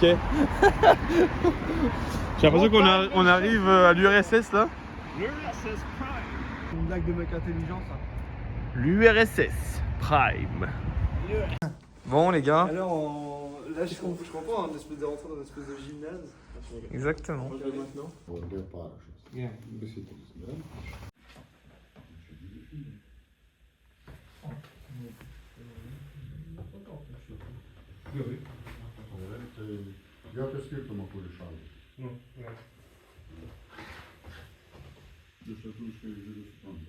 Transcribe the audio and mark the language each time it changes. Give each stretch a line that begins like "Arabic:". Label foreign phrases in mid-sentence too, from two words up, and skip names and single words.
French: J'ai l'impression qu'on arrive à l'URSS là. C'est une blague de mec intelligent ça. L'URSS Prime. Bon les gars, Alors là je comprends, un espèce de rentrer dans une espèce de gymnase. exactement. Maintenant.
Ukrainian: Я ти скільки ми порішали? Ну, так. Ти ще трошки відростати.